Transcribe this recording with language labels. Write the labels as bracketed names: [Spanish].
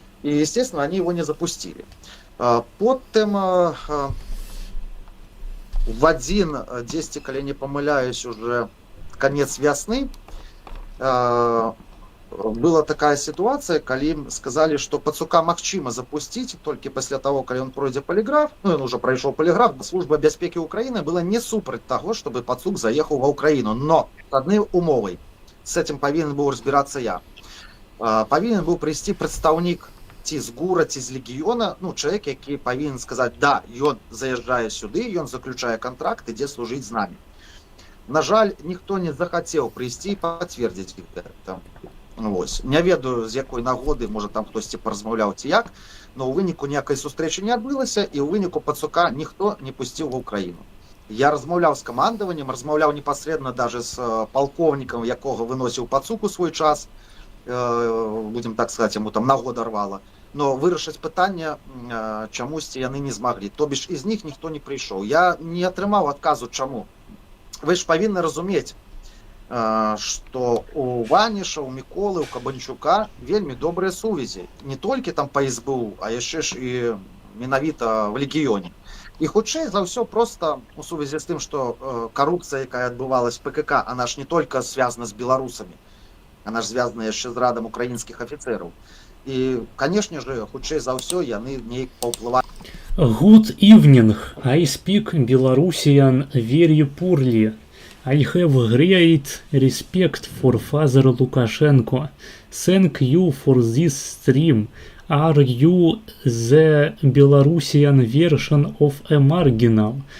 [Russian] И, естественно, они его не запустили. Потом в один, 10, коли не помиляюсь, уже конец весны, была такая ситуация, коли им сказали, что Пацука магчыма запустить только после того, коли он пройдзе полиграф, ну, он уже прошел полиграф, служба бяспеки Украины была не супраць того, чтобы Пацук заехал в Украину, но с одной умовой, с этим повинен был разбираться я, повинен был прийти представник [Belarusian] ці з ГУРа, ці з легіёна, ну, чалавек, які павінен сказаць, да, ён заязджае сюды, ён заключае контракт, ідзе служыць з намі. На жаль, ніхто не захацеў прыйсці і пацвердзіць гэта. Вось. Не ведаю, з якой нагоды, можа там хтосьці паразмаўляў ці як, но ў выніку ніякай сустрэчы не адбылася, і ў выніку Пацука ніхто не пусціў ва Ўкраіну. Я размаўляў з камандаваннем, размаўляў непасрэдна даже з палкоўнікам, якога выносіў Пацук у свой час, будем так сказать, яму там нагода рвала. Но вырашыць пытанне чамусьці яны не змаглі. [Russian] То бишь из них [Belarusian] ніхто не прыйшоў. Я не атрымаў адказу чаму. Вы ж павінны разумець, што у Ваніша, у Міколы, у Кабанчука вельмі добрыя сувязі. Не толькі там па СБУ, а яшчэ ж і менавіта в легіёне. І хутчэй за ўсё просто у сувязі з тым, што карупцыя, якая адбывалась в ПКК, [Russian] она ж не только связана [Belarusian] з беларусамі, она ж звязана яшчэ з радам украінскіх афіцэраў. І, канешне же, хутчэй за ўсё яны неяк паўплывалі. [English] Good evening. I speak Belarusian very poorly. I have great respect for Father Lukashenko. Thank you for this stream. Are you the Belarusian version of a marginal?